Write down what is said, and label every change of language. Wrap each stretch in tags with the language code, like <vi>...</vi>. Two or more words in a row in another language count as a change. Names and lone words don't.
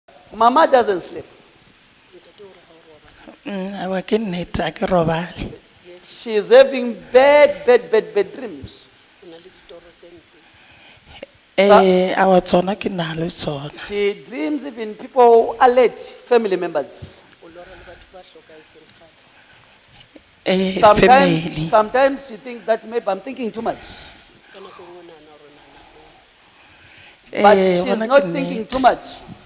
<en>Mama doesn't sleep.</en> <st>Awa ke nnete, ha ke robale.</st> <en>She is having bad dreams.</en> <st>Awa tsona ke na le tsona.</st> <en>She dreams even people are late, family members. Family. Sometimes she thinks that maybe I'm thinking too much. But she's</en> <st>Wona</st> <en>not</en> <st>ke</st> <en>thinking</en> <st>nnete.</st> <en>too much.</en>